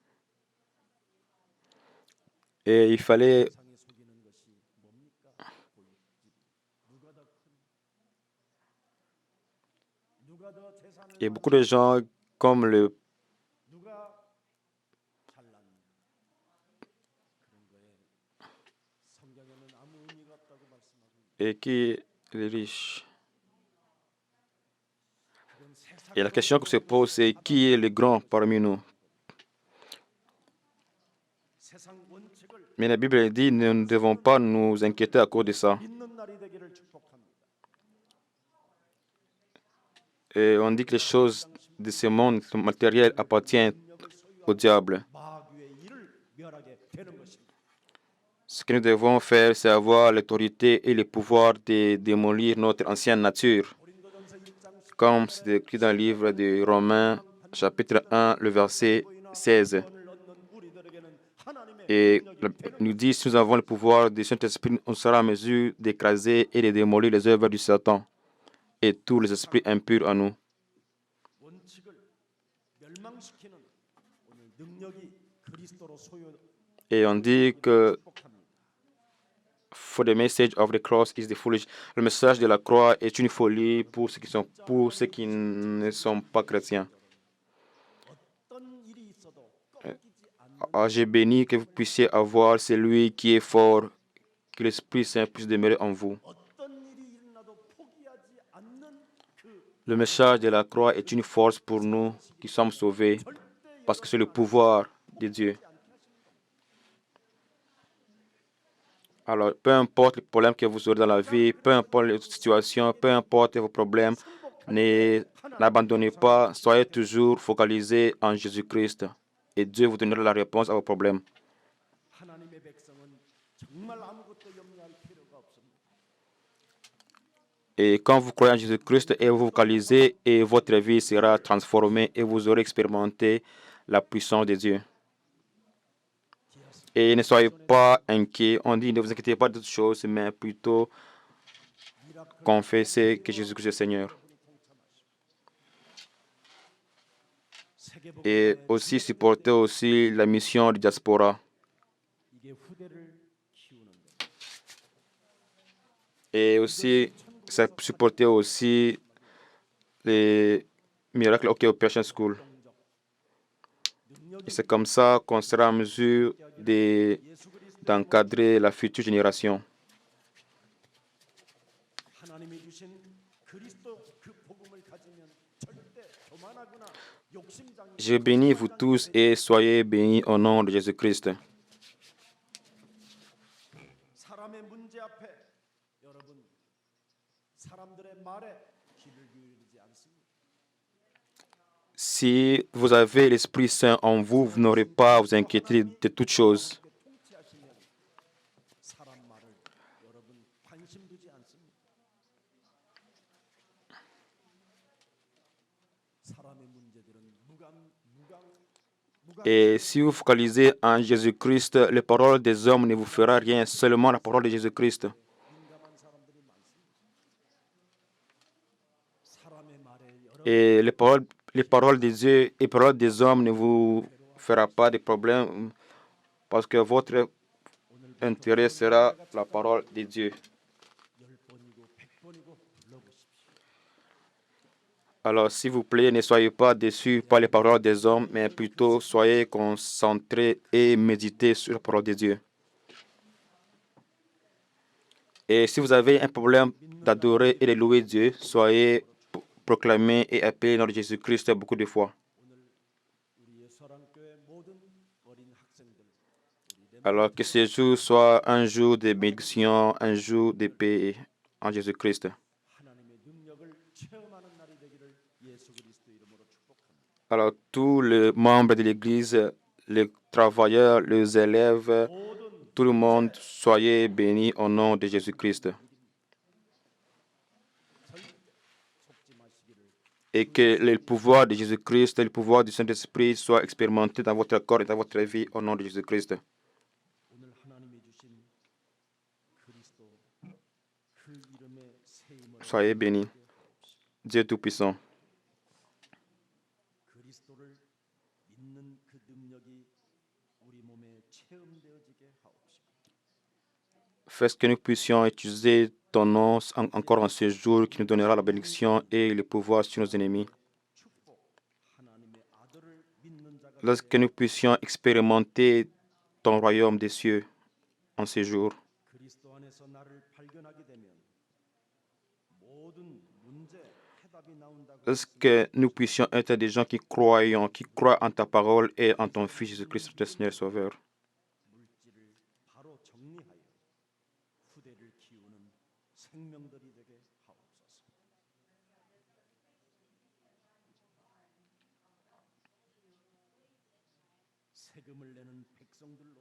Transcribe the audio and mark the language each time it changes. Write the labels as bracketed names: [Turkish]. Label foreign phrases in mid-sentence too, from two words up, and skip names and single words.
[French] Et il fallait, [Korean] 세상에 속이는 것이 뭡니까? 골칫. 누가 더 큰? 누가 더 재산을 [French] et beaucoup de gens, comme [Korean] 누가 잘났냐? 그런 거에 성경에는 아무 의미가 없다고 말씀하고 있습니다. [French] et qui est les riches. [Korean] 그건 세상 [French] Et la question que se pose, c'est qui est le grand parmi nous? [Korean] 세상 원칙을 [French] Mais la Bible dit, nous ne devons pas nous inquiéter à cause de ça. [Korean] 믿는 날이 되기를 축복합니다. [French] Et on dit que les choses de ce monde matériel appartiennent au diable. [Korean] 마귀의 일을 멸하게 되는 것입니다. [French] Ce que nous devons faire, c'est avoir l'autorité et le pouvoir de démolir notre ancienne nature, [Korean] 고린도전서 1장 [French] comme c'est écrit dans le livre de Romains, chapitre 1, le verset 16. [Korean] 구원을 얻는 우리들에게는 하나님의 [French] Et [Korean] 능력이 [French] nous dit, si nous avons le pouvoir du Saint-Esprit, on sera en mesure d'écraser et de démolir les œuvres du Satan et tous les esprits impurs en nous. [Korean] 원칙을 멸망시키는 오늘 능력이 그리스도로 소유 [French] Et on dit que [Korean] 축복합니다. [English] for the message of the cross is the foolish. [French] Le message de la croix est une folie pour ceux qui ne sont pas chrétiens. [Korean] 어떤 일이 있어도 꺾이지 않는 [French] J'ai béni que vous puissiez avoir celui qui est fort, que l'Esprit Saint puisse demeurer en vous. [Korean] 어떤 일이 일어나도 포기하지 않는 그 [French] Le message de la croix est une force pour nous qui sommes sauvés, parce que c'est le pouvoir de Dieu. Alors, peu importe les problèmes que vous aurez dans la vie, peu importe les situations, peu importe vos problèmes, n'abandonnez pas, soyez toujours focalisés en Jésus-Christ et Dieu vous donnera la réponse à vos problèmes. [Korean] 하나님의 백성은 정말 아무것도 염려할 필요가 없습니다. [French] Et quand vous croyez en Jésus-Christ et vous vous focalisez, et votre vie sera transformée et vous aurez expérimenté la puissance de Dieu. Et ne soyez pas inquiets. On dit ne vous inquiétez pas d'autres choses, mais plutôt confesser que Jésus-Christ est Seigneur. Et aussi supporter aussi la mission de diaspora. [Korean] 이게 후대를 키우는 것. [French] Et aussi supporter aussi les miracles OK Operation School. Et c'est comme ça qu'on sera en mesure d'encadrer la future génération. [Korean] 하나님이 주신 그리스도 그 복음을 가지면 절대 교만하거나 욕심장애. [French] Je bénis vous tous et soyez bénis au nom de Jésus-Christ. [Korean] 사람의 문제 앞에 여러분 사람들의 말에 귀를 기울이지 않습니다. [French] Si vous avez l'Esprit Saint en vous, vous n'aurez pas à vous inquiéter de toutes choses. [Korean] 통치하시면 사람 말을 여러분 관심 두지 않습니다. 사람의 문제들은 [French] Et si vous focalisez en Jésus-Christ, les paroles des hommes ne vous fera rien, seulement la parole de Jésus-Christ. [Korean] 민감한 사람들이 많습니다. 사람의 말에 여러분 [French] Et les paroles des Dieu et les paroles des hommes ne vous fera pas de problème parce que votre intérêt sera la parole de Dieu. [Korean] 10번이고 100번이고 불러보십시오. [French] Alors, s'il vous plaît, ne soyez pas déçus par les paroles des hommes, mais plutôt soyez concentrés et méditez sur la parole de Dieu. Et si vous avez un problème d'adorer et de louer Dieu, soyez proclamés et appelés dans Jésus-Christ beaucoup de fois. [Korean] 우리 예수사랑교회 모든 어린 학생들 [French] Alors que ce jour soit un jour de bénédiction, un jour de paix en Jésus-Christ. [Korean] 하나님의 능력을 체험하는 날이 되기를 예수 그리스도 이름으로 축복합니다. [French] Alors, tous les membres de l'Église, les travailleurs, les élèves, [Korean] 모든 [French] tout le monde, soyez bénis au nom de Jésus-Christ. [Korean] 절대 속지 마시기를 [French] Et que le pouvoir de Jésus-Christ, le pouvoir du Saint-Esprit soit expérimenté dans votre corps et dans votre vie au nom de Jésus-Christ. [Korean] 오늘 하나님이 주신 그리스도 그 이름의 새 힘을 [French] Soyez bénis. Dieu Tout-Puissant. [Korean] 그리스도를 믿는 그 능력이 우리 몸에 체험되어지게 하옵시고 [French] Fais que nous puissions utiliser ton nom encore en ce jour qui nous donnera la bénédiction et le pouvoir sur nos ennemis. [Korean] 축복 하나님의 아들을 믿는 자가 [French] Lorsque nous puissions expérimenter ton royaume des cieux en ce jour. [Korean] 그리스도 안에서 나를 발견하게 되면 모든 문제 해답이 나온다고 [French] Lorsque nous puissions être des gens qui croient en ta parole et en ton Fils Jésus-Christ, notre Seigneur et Sauveur. [Korean] 물질을 바로 정리하여 후대를 키우는 생명들이 되게 하옵소서. 세금을 내는 백성들로서